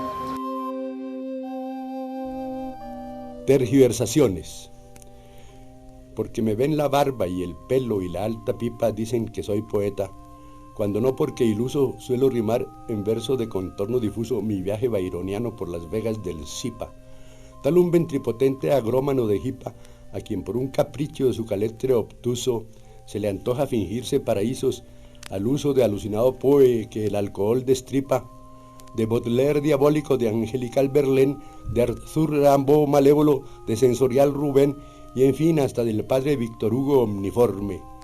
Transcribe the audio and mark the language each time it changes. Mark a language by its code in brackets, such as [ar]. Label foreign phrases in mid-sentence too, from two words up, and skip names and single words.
[es] Tergiversaciones. Porque me ven la barba y el pelo y la alta pipa dicen que soy poeta, cuando no, porque iluso suelo rimar en verso de contorno difuso mi viaje baironiano por las vegas del Zipa. Tal un ventripotente agrómano de jipa, a quien por un capricho de su caletre obtuso se le antoja fingirse paraísos al uso de alucinado poe que el alcohol destripa, de Baudelaire diabólico, de angelical Verlaine, de Arthur Rimbaud malévolo, de sensorial Rubén, y en fin hasta del padre Víctor Hugo omniforme.